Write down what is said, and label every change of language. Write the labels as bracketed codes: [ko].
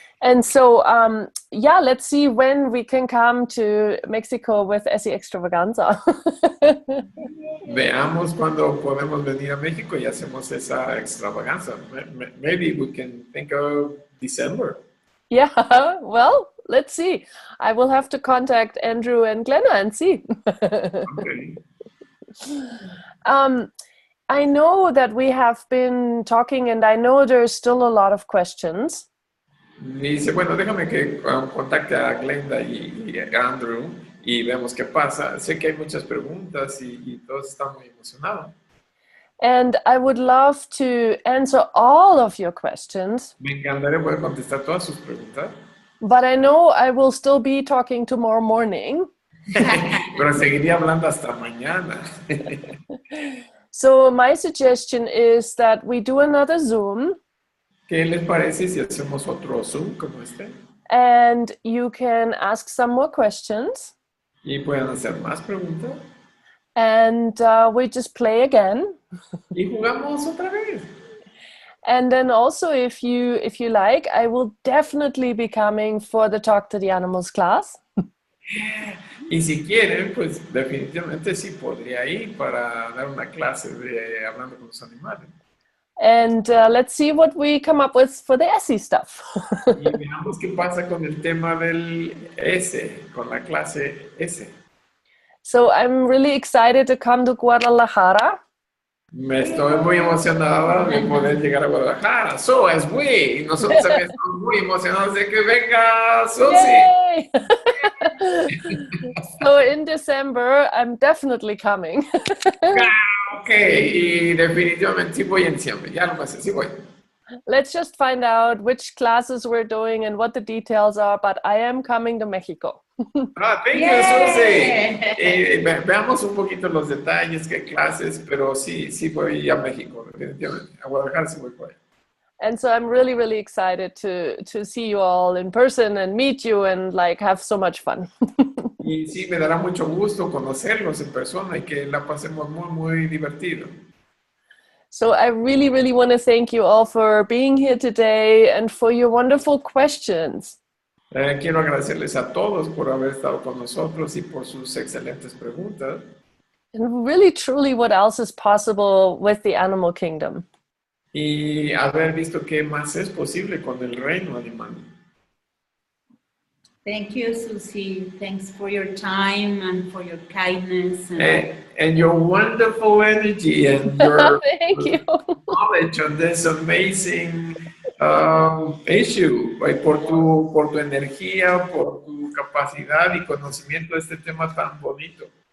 [en] And so, yeah, let's see when we can come to Mexico with Essie Extravaganza. [es] Veamos cuando podemos venir a México y hacemos esa extravaganza. [en] Maybe we can think of December. Yeah, well, let's see. I will have to contact Andrew and Glenna and see. Okay. I know that we have been talking, and I know there's still a lot of questions. [es] Dice, bueno, déjame que contacte a Glenda y a Andrew y vemos qué pasa. Sé que hay muchas preguntas y todos están muy emocionados. [en] And I would love to answer all of your questions, [es] Me encantaría poder contestar todas sus preguntas, [en] but I know I will still be talking tomorrow morning. [es] pero seguiría hablando hasta mañana. [en] So my suggestion is that we do another Zoom, [es] ¿Qué les parece si hacemos otro Zoom como este? [en] and you can ask some more questions, [es] Y pueden hacer más preguntas. [en] and we just play again. [es] Y jugamos otra vez. [en] And then also, if you like, I will definitely be coming for the Talk to the Animals class. [es] Y si quieren, pues definitivamente sí podría ir para dar una clase de hablando con los animales. [en] And let's see what we come up with for the Essie stuff. [es] Y veamos qué pasa con el tema del S, con la clase S. [en] So I'm really excited to come to Guadalajara. [es] Me estoy muy emocionada de poder llegar a Guadalajara. [en] So as we, [es] nosotros también estamos muy emocionados de que venga Susi. Yay! [en] So in December, I'm definitely coming. [es] Ok, y definitivamente sí voy en diciembre, ya lo pasé, sí voy. [en] Let's just find out which classes we're doing and what the details are, but I am coming to Mexico. Thank you, Susi. [es] Veamos un poquito los detalles, qué clases, pero sí voy a México, definitivamente. A Guadalajara sí voy por ahí. [en] And so I'm really, really excited to see you all in person and meet you and like have so much fun. [es] Y sí, me dará mucho gusto conocerlos en persona y que la pasemos muy, muy divertido. [en] So I really, really want to thank you all for being here today and for your wonderful questions. [es] Quiero agradecerles a todos por haber estado con nosotros y por sus excelentes preguntas. [en] And really, truly, what else is possible with the animal kingdom? [es] Y haber visto qué más es posible con el reino animal. [en] Thank you, Susie. Thanks for your time and for your kindness. And your wonderful energy and your Thank you. knowledge on this amazing issue. [es] Por tu energía, por tu capacidad y conocimiento de este tema tan bonito.